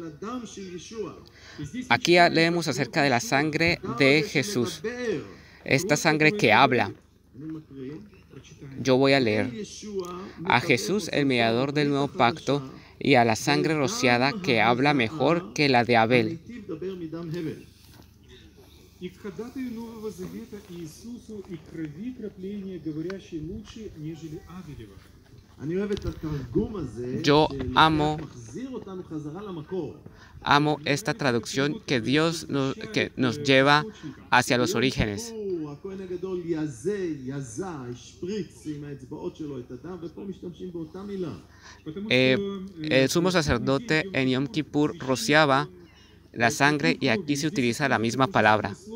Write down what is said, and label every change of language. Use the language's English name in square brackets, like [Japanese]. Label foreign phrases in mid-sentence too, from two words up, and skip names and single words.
[Spanish] Aquí leemos acerca de la sangre de Jesús. Esta sangre que habla. Yo voy a leer. A Jesús, el mediador del nuevo pacto, y a la sangre rociada que habla mejor que la de Abel. [Russian] И к ходатаю Нового Завета Иисусу и крови крапления, говорящей лучше, нежели Авелева. [Spanish] Yo amo esta traducción que nos lleva hacia los orígenes. El sumo sacerdote en Yom Kippur rociaba la sangre y aquí se utiliza la misma palabra.